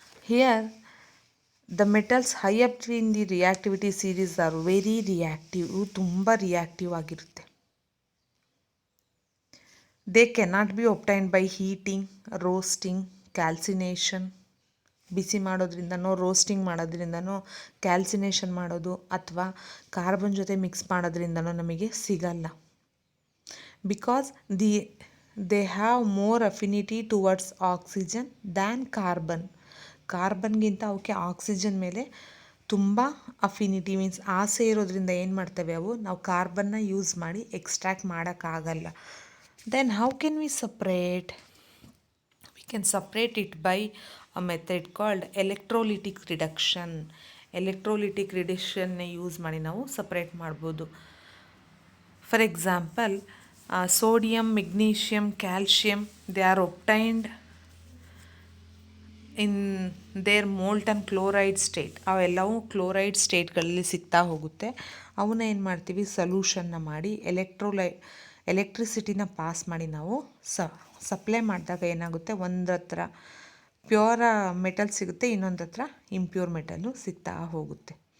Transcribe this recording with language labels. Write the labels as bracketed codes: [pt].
[en] Here, the metals high up in the reactivity series are very reactive. [kn] ತುಂಬ reactive ಆಗಿರುತ್ತೆ. [en] They cannot be obtained by heating, roasting, calcination. [kn] Busy ಮಾಡೋದ್ರಿಂದನೋ roasting ಮಾಡೋದ್ರಿಂದನೋ calcination ಮಾಡೋದು ಅಥವಾ carbon ಜೊತೆ mix ಮಾಡೋದ್ರಿಂದನೋ ನಮಗೆ ಸಿಗಲ್ಲ. [en] Because they have more affinity towards oxygen than carbon. [kn] ಕಾರ್ಬನ್ಗಿಂತ ಅವಕ್ಕೆ oxygen ಮೇಲೆ ತುಂಬ ಅಫಿನಿಟಿ ಮೀನ್ಸ್ ಆಸೆ ಇರೋದ್ರಿಂದ ಏನು ಮಾಡ್ತವೆ ಅವು, ನಾವು ಕಾರ್ಬನ್ನ ಯೂಸ್ ಮಾಡಿ ಎಕ್ಸ್ಟ್ರಾಕ್ಟ್ ಮಾಡೋಕ್ಕಾಗಲ್ಲ. [en] Then how can we separate? We can separate it by a method called electrolytic reduction. [kn] Electrolytic ರಿಡಕ್ಷನ್ನ use ಮಾಡಿ ನಾವು ಸಪ್ರೇಟ್ ಮಾಡ್ಬೋದು. [en] for example sodium, magnesium, calcium, they are obtained in their molten chloride state, [kn] ಅವೆಲ್ಲವೂ chloride ಸ್ಟೇಟ್ಗಳಲ್ಲಿ ಸಿಗ್ತಾ ಹೋಗುತ್ತೆ. ಅವನ್ನ ಏನು ಮಾಡ್ತೀವಿ, ಸೊಲ್ಯೂಷನ್ನ ಮಾಡಿ ಎಲೆಕ್ಟ್ರಿಸಿಟಿನ ಪಾಸ್ ಮಾಡಿ ನಾವು ಸಪ್ಲೈ ಮಾಡಿದಾಗ ಏನಾಗುತ್ತೆ, ಒಂದು ಹತ್ರ ಪ್ಯೂರ್ ಮೆಟಲ್ ಸಿಗುತ್ತೆ, ಇನ್ನೊಂದು ಹತ್ರ ಇಂಪ್ಯೂರ್ ಮೆಟಲ್ಲು ಸಿಗ್ತಾ ಹೋಗುತ್ತೆ.